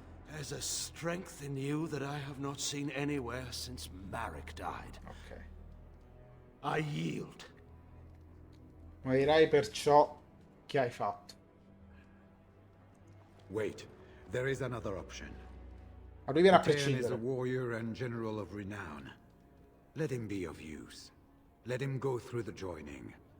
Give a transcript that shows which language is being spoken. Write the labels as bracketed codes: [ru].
[en] There's a strength in you that I have not seen anywhere since Marek died. Ok. I yield. [it] Morirai per ciò che hai fatto. [en] Wait, there is another option. [it] Lui viene a [en] Ten is a [it] prescindere. [en] warrior and general of renown. Let him be of use. Let him go through the joining.